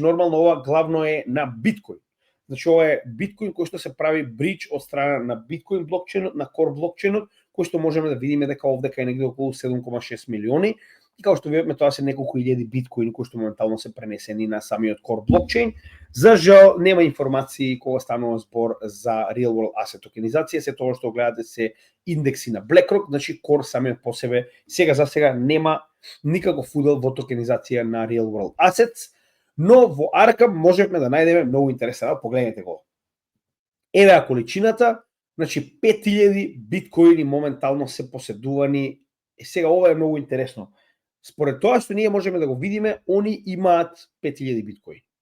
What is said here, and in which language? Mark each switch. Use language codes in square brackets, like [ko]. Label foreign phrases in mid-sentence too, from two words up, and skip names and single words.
[mk] Нормално ова главно е на биткоин. Значи ова е биткоин кој што се прави бридж од страна на биткоин блокчейнот, на Core блокчейнот, кој што можеме да видиме дека овде е негде околу 7,6 милиони. И како што видиме, тоа се неколку илјади биткоини кои што моментално се пренесени на самиот Core блокчейн. За жал нема информации кога станува збор за [en] real world asset [mk] токенизација, се тоа што гледате се индекси на BlackRock, значи Core самиот по себе сега за сега нема никаков удел во токенизација на [en] real world assets, [mk] но во Arkham можевме да најдеме многу интересен, погледнете го. Еве количината, значи 5000 биткоини моментално се поседувани. Сега ова е многу интересно. Според тоа што ние можеме да го видиме, они имаат 5000 биткоини.